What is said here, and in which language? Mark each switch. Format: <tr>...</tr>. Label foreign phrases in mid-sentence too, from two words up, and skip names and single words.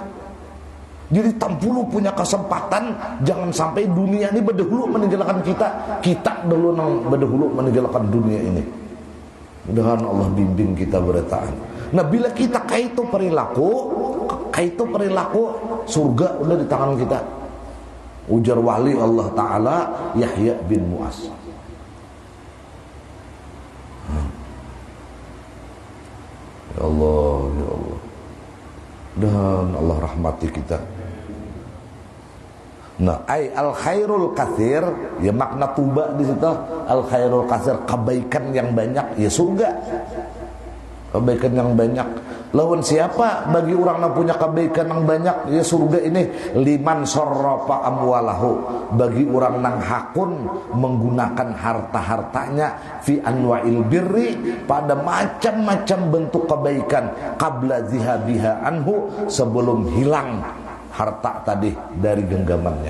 <bjn>Jadi tampulu punya kesempatan, jangan sampai dunia ini berdahulu meninggalkan kita dulu nang berdahulu meninggalkan dunia ini. Mudah-mudahan Allah bimbing kita bertahan. Nah bila kita kaitu perilaku surga udah di tangan kita. Ujar wali Allah Ta'ala Yahya bin Mu'az.</bjn> <ar>يا الله، يا الله.</ar> <id>Dan Allah rahmati kita. Nah,</id> <ar>الخير الكثير,</ar> <id>ya makna tuba di situ</id> <ar>الخير الكثير,</ar> <id>kebaikan yang banyak, ya surga. Kebaikan yang banyak. Lawan siapa bagi orang yang punya kebaikan yang banyak, ya surga ini</id> <ar>لمن صرف أمواله,</ar> <id>bagi orang yang hakun menggunakan harta-hartanya</id> <ar>في أنواع البر,</ar> <id>pada macam-macam bentuk kebaikan,</id> <ar>قبل ذهابها عنه,</ar> <id>sebelum hilang harta tadi dari genggamannya.</id>